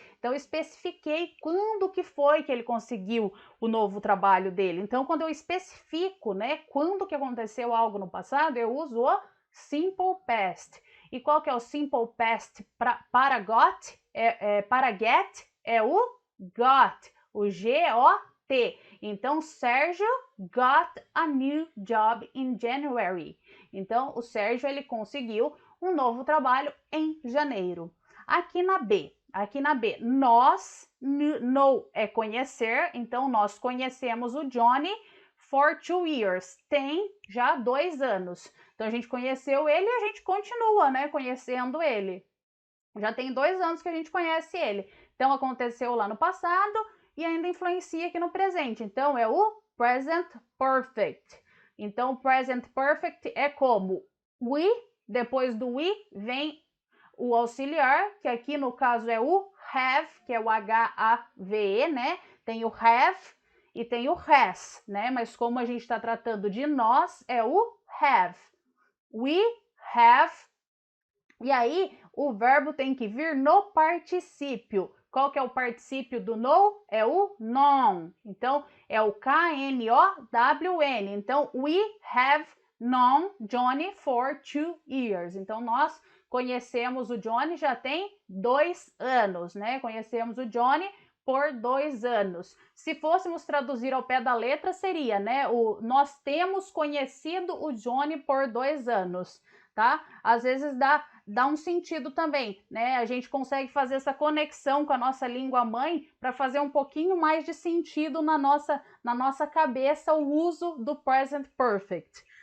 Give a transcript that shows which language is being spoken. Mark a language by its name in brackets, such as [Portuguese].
[Portuguese] Então, eu especifiquei quando que foi que ele conseguiu o novo trabalho dele. Então, quando eu especifico, né, quando que aconteceu algo no passado, eu uso o simple past. E qual que é o simple past para got? Para get é o got, o G-O-T. [English] Então, Sérgio got a new job in January. [Portuguese] Então, o Sérgio, ele conseguiu um novo trabalho em janeiro. Aqui na B, nós, know é conhecer, então nós conhecemos o Johnny for 2 years, tem já 2 anos. Então, a gente conheceu ele e a gente continua, né, conhecendo ele. Já tem 2 anos que a gente conhece ele. Então, aconteceu lá no passado e ainda influencia aqui no presente. Então, é o present perfect. Então, o present perfect é como we, depois do we vem o auxiliar, que aqui no caso é o have, que é o H-A-V-E, né? Tem o have e tem o has, né? Mas como a gente está tratando de nós, é o have. [English] We have. [Portuguese] E aí, o verbo tem que vir no particípio. Qual que é o particípio do know? É o known. Então, é o K-N-O-W-N. [English] Então, we have known Johnny for 2 years. [Portuguese] Então, nós conhecemos o Johnny já tem 2 anos, né? Conhecemos o Johnny por 2 anos. Se fôssemos traduzir ao pé da letra, seria, né? Nós temos conhecido o Johnny por 2 anos, tá? Às vezes dá um sentido também, né? A gente consegue fazer essa conexão com a nossa língua mãe para fazer um pouquinho mais de sentido na nossa cabeça o uso do present perfect.